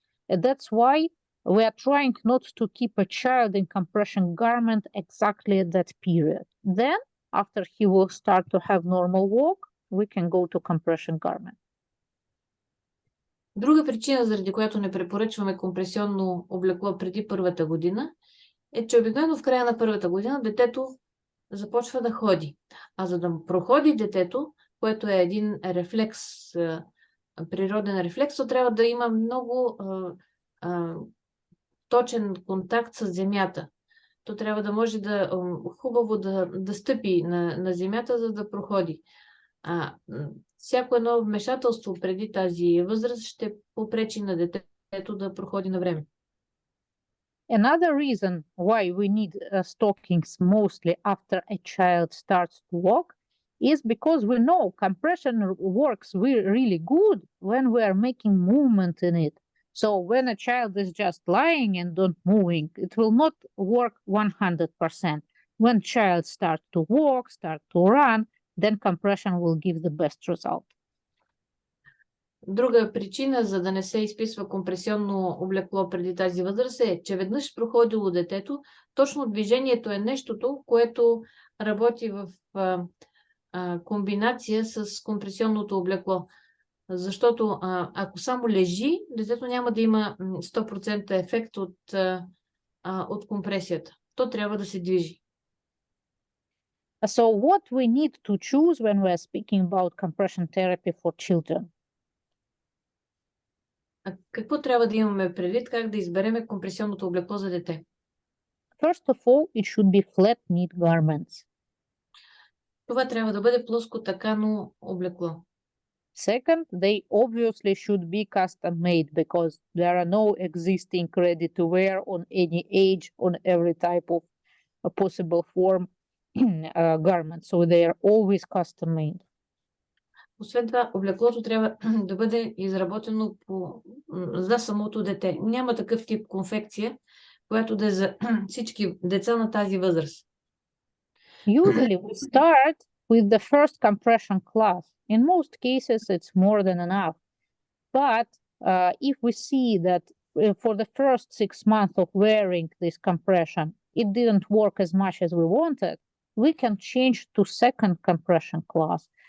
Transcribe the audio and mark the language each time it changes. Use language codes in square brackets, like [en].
[en] And that's why we are trying not to keep a child in compression garment exactly at that period. Then, after he will start to have normal walk, we can go to compression garment. [bg] Друга причина, заради която не препоръчваме компресионно облекло преди първата година, е, че обикновено в края на първата година детето започва да ходи. А за да проходи детето, което е един рефлекс, природен рефлекс, то трябва да има много точен контакт с земята. То трябва да може хубаво да стъпи на земята, за да проходи. Всяко едно вмешателство преди тази възраст ще попречи на детето да проходи на време. [en] Another reason why we need stockings mostly after a child starts to walk is because we know compression works really good when we are making movement in it. So when a child is just lying and not moving, it will not work 100%. When child starts to walk, start to run, then compression will give the best result. [bg] Друга причина, за да не се изписва компресионно облекло преди тази възраст е, че веднъж проходило детето, точно движението е нещото, което работи в комбинация с компресионното облекло. Защото ако само лежи, детето няма да има 100% ефект от компресията. То трябва да се движи. [en] So what we need to choose when we are speaking about compression therapy for children? [bg] Какво трябва да имаме предвид, как да избереме компресионното облекло за дете? [en] First of all, it should be flat knit garments. [bg] Това трябва да бъде плоско такано облекло. [en] Second, they obviously should be custom made because there are no existing ready to wear on any age, on every type of possible form garment. So they are always custom made. [bg] Освен това, облеклото трябва да бъде изработено за самото дете. Няма такъв тип конфекция, която да е за всички деца на тази възраст. [en] Usually we start with the first compression class. In most cases, it's more than enough. But if we see that for the first 6 months of wearing this compression, it didn't work as much as we wanted, we can change to second compression class.